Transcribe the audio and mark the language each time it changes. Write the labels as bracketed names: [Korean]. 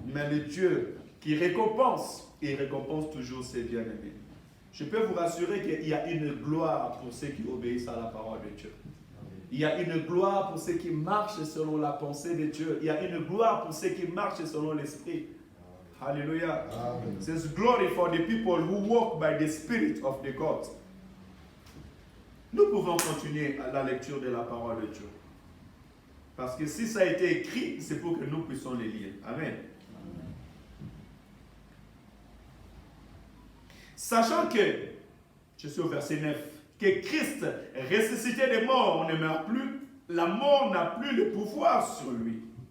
[French] Mais le Dieu qui récompense, il récompense toujours ses bien-aimés. Je peux vous rassurer qu'il y a une gloire pour ceux qui obéissent à la parole de Dieu. Il y a une gloire pour ceux qui marchent selon la pensée de Dieu. Il y a une gloire pour ceux qui marchent selon l'Esprit. Alléluia. Amen. [English] There's glory for the people who walk by the Spirit of the God. [French] Nous pouvons continuer à la lecture de la parole de Dieu. Parce que si ça a été écrit, c'est pour que nous puissions les lire. Amen. Sachant que, je suis au verset 9, que Christ, ressuscité des morts, ne meurt plus, la mort n'a plus le pouvoir sur lui.